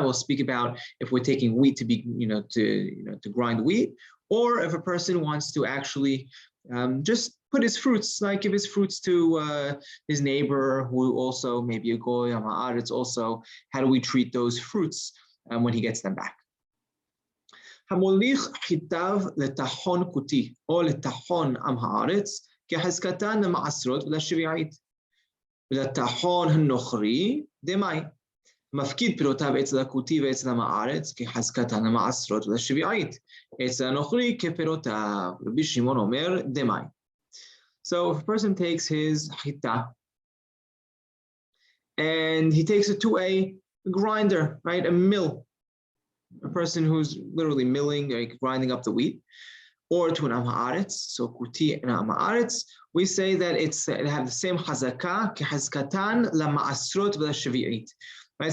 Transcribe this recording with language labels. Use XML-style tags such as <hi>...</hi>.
<en>We'll speak about if we're taking wheat to be, to grind wheat, or if a person wants to actually just put his fruits, like give his fruits to his neighbor who also maybe a goy, Am Haaretz also. How do we treat those fruits when he gets them back?</en> <he>המוליך חיטב לטחון כותי או לטחון עם הארץ כחזקתן למעשרות ולשביעית ולטחון הנוכרי דמאי מפקיד פירותיו אצל הכותי ואצל עם הארץ כחזקתן למעשרות ולשביעית אצל הנוכרי כפירותיו. רבי שמעון אומר דמאי.</he> <en>So if a person takes his chita and he takes it to a grinder, right, a mill, a person who's literally milling, like grinding up the wheat, or to an Am Haaretz, so kuti and Am Haaretz, we say that it have the same chazaka,</en> <he>kehazkatan la ma'asrot v'la</he> <en>right?</en>